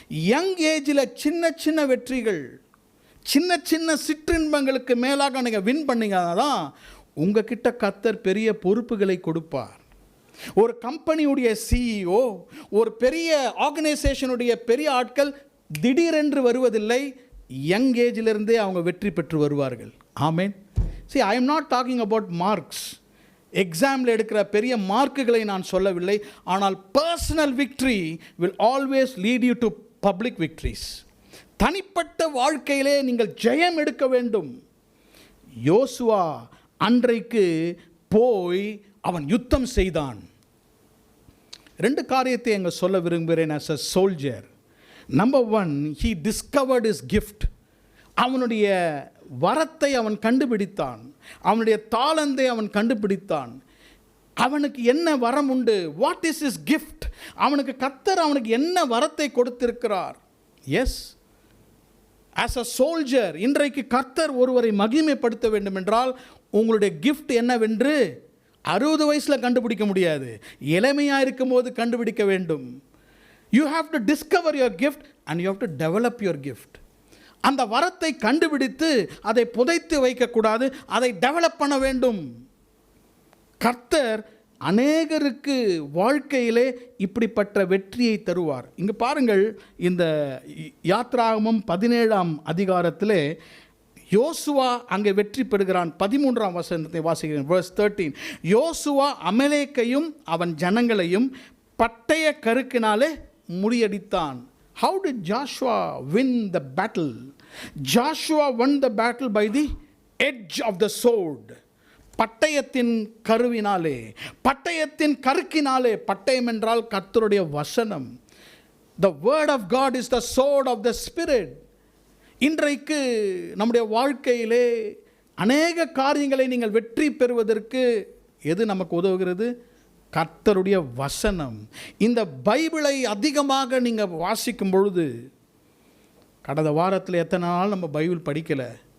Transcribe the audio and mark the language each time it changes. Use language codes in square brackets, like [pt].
[ta] Young ஏஜில் சின்ன சின்ன வெற்றிகள், சின்ன சின்ன சிற்றின்பங்களுக்கு மேலாக நீங்கள் வின் பண்ணீங்கன்னா தான் உங்ககிட்ட கர்த்தர் பெரிய பொறுப்புகளை கொடுப்பார். ஒரு கம்பெனியுடைய சிஇஓ, ஒரு பெரிய ஆர்கனைசேஷனுடைய பெரிய ஆட்கள் திடீரென்று வருவதில்லை, யங் ஏஜிலிருந்தே அவங்க வெற்றி பெற்று வருவார்கள். ஆமேன். [en] See, I am not talking about marks. [ta] எக்ஸாமில் எடுக்கிற பெரிய மார்க்குகளை நான் சொல்லவில்லை. [en] ஆனால் personal victory will always lead you to public victories. [ta] தனிப்பட்ட வாழ்க்கையிலே நீங்கள் ஜெயம் எடுக்க வேண்டும். யோசுவா அன்றைக்கு போய் அவன் யுத்தம் செய்தான். 2 காரியத்தை அங்கே சொல்ல விரும்புகிறேன். [en] as a soldier, number 1, he discovered his gift. [ta] அவனுடைய வரத்தை அவன் கண்டுபிடித்தான், அவனுடைய தாளந்தை அவன் கண்டுபிடித்தான். அவனுக்கு என்ன வரம் உண்டு? [en] What is his gift? [ta] அவனுக்கு கர்த்தர் அவனுக்கு என்ன வரத்தை கொடுத்திருக்கிறார்? எஸ், [en] as a soldier, [ta] இன்றைக்கு கர்த்தர் ஒருவரை மகிமைப்படுத்த வேண்டும் என்றால் உங்களுடைய கிஃப்ட் என்னவென்று 60 வயசில் கண்டுபிடிக்க முடியாது, இளமையாக இருக்கும் போது கண்டுபிடிக்க வேண்டும். [en] You have to discover your gift and you have to develop your gift. [ta] அந்த வரத்தை கண்டுபிடித்து அதை புதைத்து வைக்கக்கூடாது, அதை டெவலப் பண்ண வேண்டும். கர்த்தர் அநேகருக்கு வாழ்க்கையிலே இப்படிப்பட்ட வெற்றியை தருவார். இங்கு பாருங்கள், இந்த யாத்ராகமம் 17ஆம் அதிகாரத்திலே யோசுவா அங்கே வெற்றி பெறுகிறான். 13ஆம் வசனத்தை வாசிக்கிறேன், [en] verse 13. [ta] யோசுவா அமலேக்கையும் அவன் ஜனங்களையும் பட்டய கருக்கினாலே முறியடித்தான். [en] How did Joshua win the battle? Joshua won the battle by the edge of the sword. [ta] பட்டயத்தின் கருவினாலே, பட்டயத்தின் கருக்கினாலே. பட்டயம் என்றால் கர்த்தருடைய வசனம். [en] The word of God is the sword of the spirit. [ta] இன்றைக்கு நம்முடைய வாழ்க்கையிலே அநேக காரியங்களை நீங்கள் வெற்றி பெறுவதற்கு எது நமக்கு உதவுகிறது? கர்த்தருடைய வசனம். இந்த பைபிளை அதிகமாக நீங்கள் வாசிக்கும் பொழுது, கடந்த வாரத்தில் எத்தனை நாள் நம்ம பைபிள் படிக்கலை,